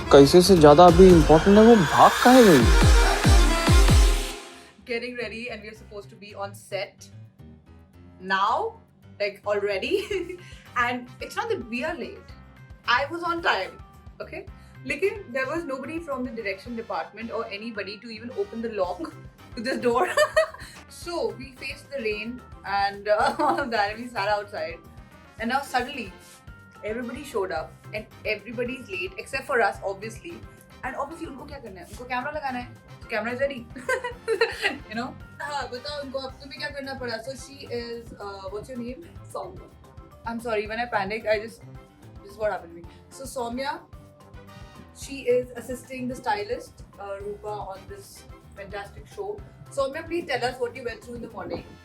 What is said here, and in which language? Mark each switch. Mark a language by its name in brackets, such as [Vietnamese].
[Hindi] कैसे से ज्यादा अभी इम्पोर्टेंट है वो भाग काहे गई? [English] Getting ready and we are supposed to be on set now, like already. And it's not that we are late. I was on time, okay? Lekin there was nobody from the direction department or anybody to even open the lock to this door. So we faced the rain and all of that, and we sat outside. And now suddenly everybody showed up and everybody is late except for us, obviously. And obviously [Hindi] उनको क्या करना है? उनको camera लगाना है. [English] So camera is ready. You know? [Hindi] हाँ बताओ उनको अब तुम्हें क्या करना पड़ा? [English] So she is what's your name? Soumya. I'm sorry, when I panic, this is what happened to me. So Soumya, she is assisting the stylist Rupa on this fantastic show. Soumya, please tell us what you went through in the morning.